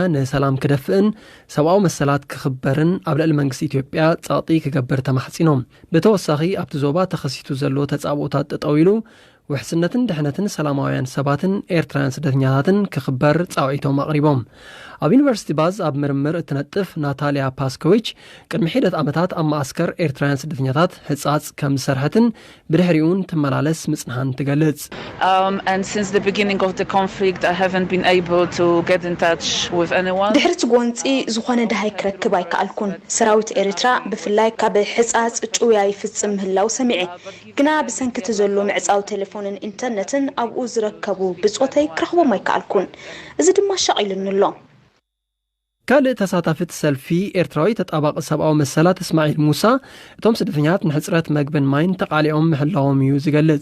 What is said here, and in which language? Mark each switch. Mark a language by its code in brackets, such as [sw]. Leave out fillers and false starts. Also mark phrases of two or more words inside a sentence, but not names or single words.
[ti] ንሰላም ክደፍእን ሰብኣዊ መሰላት ክኽበርን ኣብ ልዕሊ መንግስቲ ኢትዮጵያ ጸቕጢ ክገብር ተማሕጺኖም ብተወሳኺ ኣብቲ ዞባ ተኸሲቱ ዘሎ ተጻብኦታት ጠጠው ኢሉ ውሕስነትን ድሕነትን ሰላማውያን ሰባትን ኤርትራውያን ስደተኛታትን ክኽበር ጻውዒቶም ኣቕሪቦም ኣብ ዩኒቨርሲቲ ባዝ ኣብ ምርምር እትነጥፍ ናታልያ ፓስኮቪች ቅድሚ ሒደት ዓመታት ኣብ ማእስከር ኤርትራውያን ስደተኛታት ህጻጽ ከም ዝሰርሐትን ብድሕሪኡን ትመላለስ ምጽንሃን ትገልጽ [en] and since the beginning of the conflict I haven't been able to get in touch with anyone [ti] ድሕርቲ ጎንፂ ዝኾነ ዳሃይ ክረክብ ኣይከኣልኩን ሰራዊት ኤርትራ ብፍላይ ካብ ህጻጽ ጭውያ ይፍጽም ምህላው ሰሚዐ ግና ብሰንኪ ዘሎ ምዕጻው ቴሌፎንን ኢንተርኔትን ኣብኡ ዝረከቡ ብጾተይ ክረኽቦም ኣይከኣልኩን እዚ ድማ ሸቂልንሎ ካልእ ተሳታፊት ሰልፊ ኤርትራዊ ተጣባቂ ሰብኣዊ መሰላት እስማዒል ሙሳ እቶም ስደተኛታት ንሕፅረት መግብን ማይን ተቃሊዖም ምህላዎም እዩ ዝገልጽ